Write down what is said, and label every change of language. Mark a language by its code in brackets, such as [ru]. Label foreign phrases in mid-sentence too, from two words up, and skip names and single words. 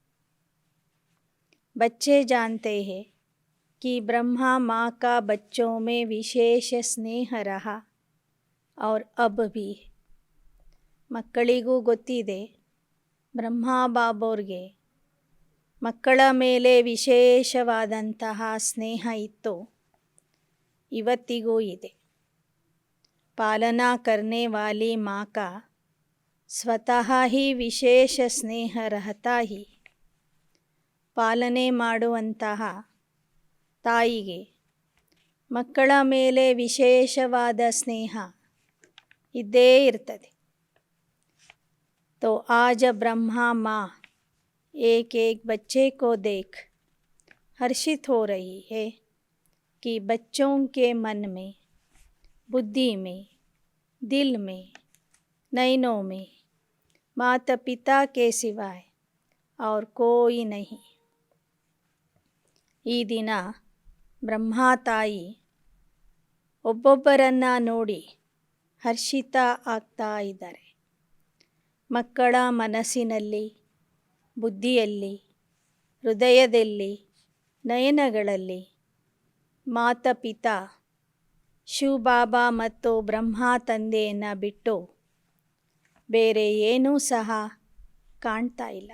[hi] बच्चे जानते हैं कि ब्रह्मा माँ का बच्चों में विशेष स्नेह रहा और अब भी. [kn] ಮಕ್ಕಳಿಗೂ ಗೊತ್ತಿದೆ, ಬ್ರಹ್ಮಾ ಬಾಬೋರ್ಗೆ ಮಕ್ಕಳ ಮೇಲೆ ವಿಶೇಷವಾದಂತಹ ಸ್ನೇಹ ಇತ್ತು, ಇವತ್ತಿಗೂ ಇದೆ. [hi] पालना करने वाली माँ का स्वतः ही विशेष स्नेह रहता है. [kn] ಪಾಲನೆ ಮಾಡುವಂತಹ ತಾಯಿಗೆ ಮಕ್ಕಳ ಮೇಲೆ ವಿಶೇಷವಾದ ಸ್ನೇಹ ಇದ್ದೇ ಇರ್ತದೆ. [hi] तो आज ब्रह्मा माँ एक एक बच्चे को देख हर्षित हो रही है कि बच्चों के मन में, बुद्धि में, दिल में, नयनों में माता पिता के सिवाय और कोई नहीं. [kn] ಈ ದಿನ ಬ್ರಹ್ಮಾ ತಾಯಿ ಒಬ್ಬೊಬ್ಬರನ್ನ ನೋಡಿ ಹರ್ಷಿತ ಆಗ್ತಾ ಇದ್ದಾರೆ. ಮಕ್ಕಳ ಮನಸ್ಸಿನಲ್ಲಿ, ಬುದ್ಧಿಯಲ್ಲಿ, ಹೃದಯದಲ್ಲಿ, ನಯನಗಳಲ್ಲಿ ಮಾತಾ ಪಿತಾ ಶಿವ ಬಾಬಾ ಮತ್ತು ಬ್ರಹ್ಮ ತಂದೆಯನ್ನು ಬಿಟ್ಟು ಬೇರೆ ಏನೂ ಸಹ ಕಾಣ್ತಾ ಇಲ್ಲ.